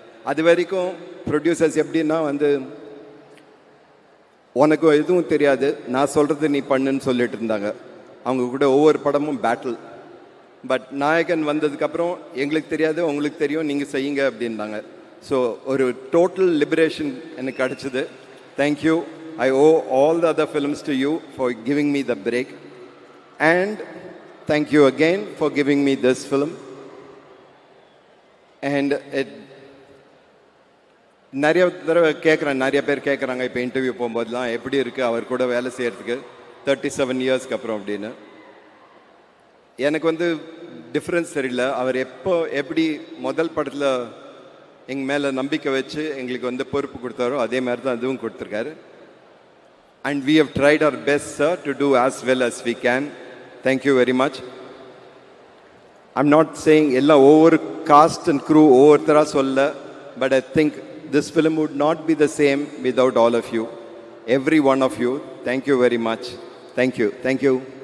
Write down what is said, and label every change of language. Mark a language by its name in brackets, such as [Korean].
[Tamil] அது வரைக்கும் ப்ரொடியூசர்ஸ் எப்படின்னா உனக்கு எதுவும் தெரியாது, நான் சொல்கிறது நீ பண்ணுன்னு சொல்லிட்டு இருந்தாங்க. அவங்க கூட ஒவ்வொரு படமும் பேட்டில். பட் நாயகன் வந்ததுக்கப்புறம் எங்களுக்கு தெரியாது, உங்களுக்கு தெரியும், நீங்கள் செய்யுங்க அப்படின்னாங்க. ஸோ ஒரு டோட்டல் லிபரேஷன் எனக்கு கிடச்சிது. Thank you. [English] I owe all the other films to you for giving me the break. And thank you again for giving me this film. [Tamil] And நிறைய தடவை கேட்குறேன், நிறைய பேர் கேட்குறாங்க இப்போ இன்டர்வியூ போகும்போதெல்லாம் எப்படி இருக்குது அவர் கூட வேலை செய்கிறதுக்கு 37 இயர்ஸ்க்கு அப்புறம் அப்படின்னு. எனக்கு டிஃப்ரென்ஸ் தெரியல. அவர் எப்படி முதல் படத்தில் எங்கள் மேலே நம்பிக்கை வச்சு எங்களுக்கு பொறுப்பு கொடுத்தாரோ அதே மாதிரி தான் அதுவும் கொடுத்துருக்காரு. [English] And we have tried our best, sir, to do as well as we can. Thank you very much. I'm not saying ella over cast and crew [Tamil] overthara solla, [English] but I think this film would not be the same without all of you. Every one of you. Thank you very much. Thank you. Thank you.